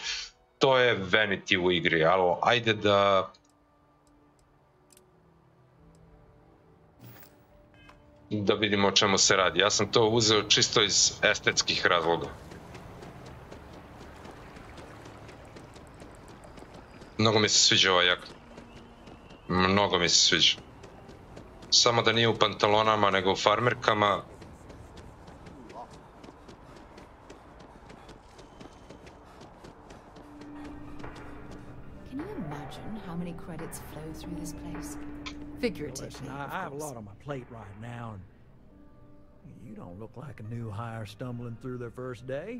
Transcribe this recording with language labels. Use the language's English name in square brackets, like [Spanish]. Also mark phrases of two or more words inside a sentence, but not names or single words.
[Serbian] To je vanity u igri, ali ajde da vidimo o čemu se radi. Ja sam to uzeo čisto iz estetskih razloga. Mnogo mi se sviđa ova jakna. Mnogo mi se sviđa. Samo da nije u pantalonama, nego u farmerkama. [English] Can you imagine how many credits flow through this place? Figuratively, Listen, I have a lot on my plate right now, and you don't look like a new hire stumbling through their first day.